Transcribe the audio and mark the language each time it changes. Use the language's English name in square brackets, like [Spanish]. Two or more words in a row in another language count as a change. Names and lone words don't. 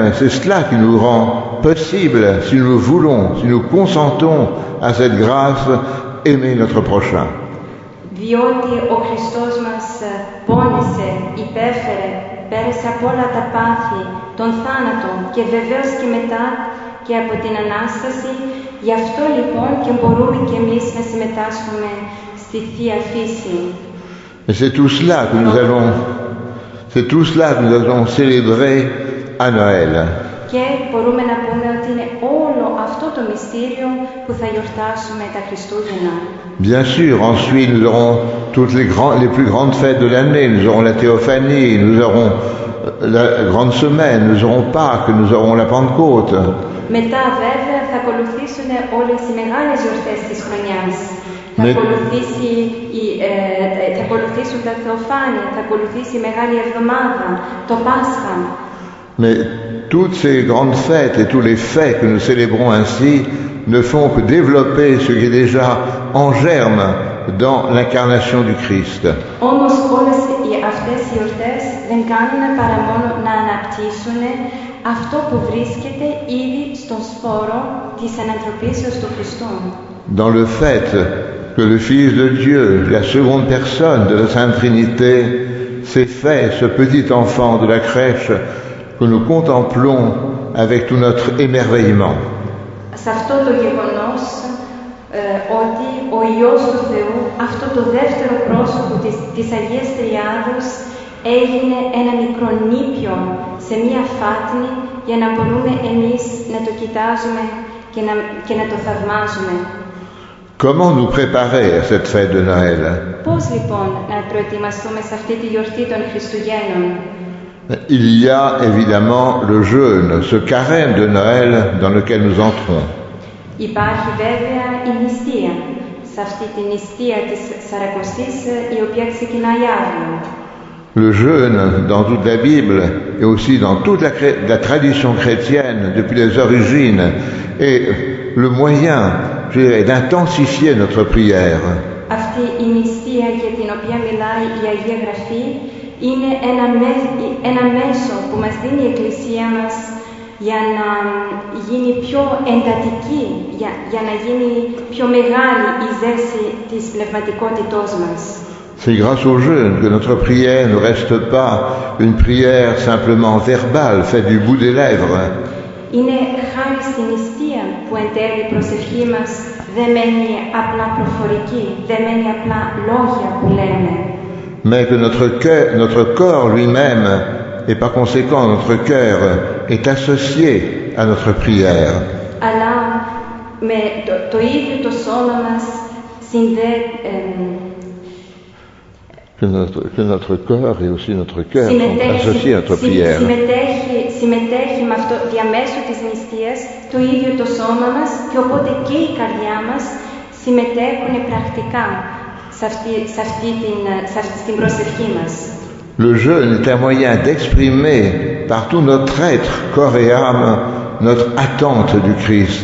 [French] C'est cela qui nous rend possible, si nous le voulons, si nous consentons à cette grâce, aimer notre prochain. [Greek] Διότι ο Χριστός μας πόνεσε, υπέφερε, πέρασε από όλα τα πάθη, τον θάνατο και βεβαίως και μετά και από την Ανάσταση. Γι' αυτό λοιπόν και μπορούμε και εμείς να συμμετάσχουμε στη Θεία Φύση. [French] Et c'est tout cela que nous allons célébrer à Noël. [Greek] Και μπορούμε να πούμε ότι είναι όλο αυτό το μυστήριο που θα γιορτάσουμε τα Χριστούγεννα. [French] Bien sûr, ensuite nous aurons toutes les plus grandes fêtes de l'année. Nous aurons la Théophanie, nous aurons la Grande Semaine, nous aurons Pâques, nous aurons la Pentecôte. [Greek] Μετά βέβαια θα ακολουθήσουν όλες οι μεγάλες γιορτές της χρονιάς. Θα ακολουθήσουν τα Θεοφάνεια, θα ακολουθήσει η Μεγάλη Εβδομάδα, το Πάσχα. [French] Mais toutes ces grandes fêtes et tous les faits que nous célébrons ainsi ne font que développer ce qui est déjà en germe dans l'incarnation du Christ. [Greek] Όμως όλες αυτές οι γιορτές δεν κάνουν παρά μόνο να αναπτύσσουν αυτό που βρίσκεται ήδη στον σπόρο της ανθρωπίσεως του Χριστού. [French] Dans le fait que le Fils de Dieu, la seconde personne de la Sainte Trinité, s'est fait ce petit enfant de la crèche que nous contemplons avec tout notre émerveillement. [Greek] Σε αυτό το γεγονός ότι ο Υιός του Θεού, αυτό το δεύτερο πρόσωπο της Αγίας Τριάδος, έγινε ένα μικρό νήπιο σε μία φάτνη για να μπορούμε εμείς να το κοιτάζουμε και να το θαυμάζουμε. [French] Comment nous préparer à cette fête de Noël? [Greek] Πώς λοιπόν να προετοιμαστούμε σε αυτή τη γιορτή των Χριστουγέννων? [French] Il y a évidemment le jeûne, ce carême de Noël dans lequel nous entrons. [Greek] Υπάρχει βέβαια η νηστεία, σε αυτή τη νηστεία της Σαρακοστής η οποία ξεκινάει αύριο. [French] Le jeûne dans toute la Bible et aussi dans toute la tradition chrétienne depuis les origines est le moyen, je dirais, d'intensifier notre prière. [Greek] Αυτή η νηστεία για την οποία μιλάει η Αγία Γραφή είναι ένα μέσο που μας δίνει η Εκκλησία μας για να γίνει πιο εντατική, για να γίνει πιο μεγάλη η ζέση της πνευματικότητός μας. [French] C'est grâce au jeûne que notre prière ne reste pas une prière simplement verbale, faite du bout des lèvres. [Greek] Είναι χάρη στην νηστεία που εν τέλει η προσευχή μας δεν μένει απλά προφορική, δεν μένει απλά λόγια που λέμε. [French] Mais que notre corps lui-même, et par conséquent notre cœur, est associé à notre prière. [Greek] Αλλά με το ίδιο το σώμα μας [French] Que notre corps et aussi notre cœur sont associés à notre prière. [Greek] Συμμετέχει με αυτό, διαμέσου της νηστείας, το ίδιο το σώμα μας και οπότε και η καρδιά μας συμμετέχουν πρακτικά στην προσευχή μας. [French] Le jeûne est un moyen d'exprimer par tout notre être, corps et âme, notre attente du Christ.